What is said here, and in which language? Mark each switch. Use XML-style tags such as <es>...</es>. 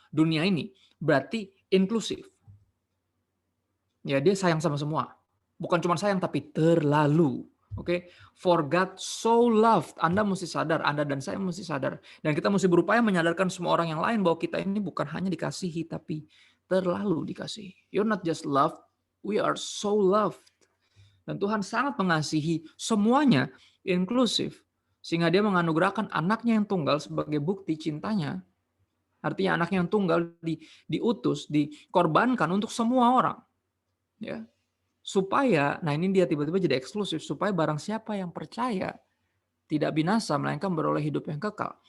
<id>Dunia ini berarti inklusif. Ya, dia sayang sama semua. Bukan cuma sayang tapi terlalu. Oke,</id> <en>for God so loved.</en> <id>Anda mesti sadar, Anda dan saya mesti sadar. Dan kita mesti berupaya menyadarkan semua orang yang lain bahwa kita ini bukan hanya dikasihi, tapi terlalu dikasihi.</id> <en>You're not just loved, we are so loved.</en> <id>Dan Tuhan sangat mengasihi semuanya, inklusif. Sehingga dia menganugerahkan anaknya yang tunggal sebagai bukti cintanya. Artinya anaknya yang tunggal diutus, dikorbankan untuk semua orang. Ya. Supaya, nah ini dia tiba-tiba jadi eksklusif, supaya barang siapa yang percaya tidak binasa, melainkan beroleh hidup yang kekal.</id>